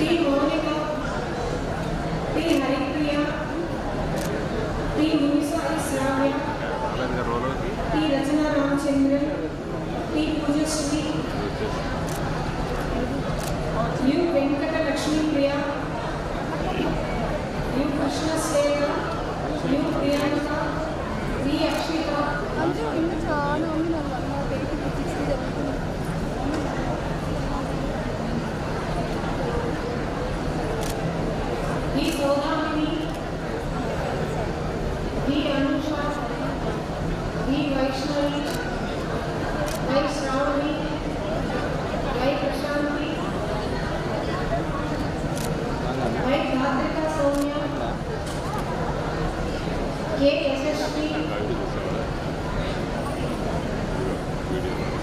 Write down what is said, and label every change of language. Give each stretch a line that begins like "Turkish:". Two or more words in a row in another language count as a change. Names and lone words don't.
English: Monica, T. Haripriya, T. Munisa Isramya, T. Rachana Ramchandran, T. Pujasri, U. Venkata Lakshmi Priya, U. Krishna Sela, U. Priyanka, V. Akshita, V. Saudamini, V. Anusha, V. Vaishnavi, Y. Shravani, Y. Prashanti, Y. Dhatrika Soumya, K. Yashashvi, C.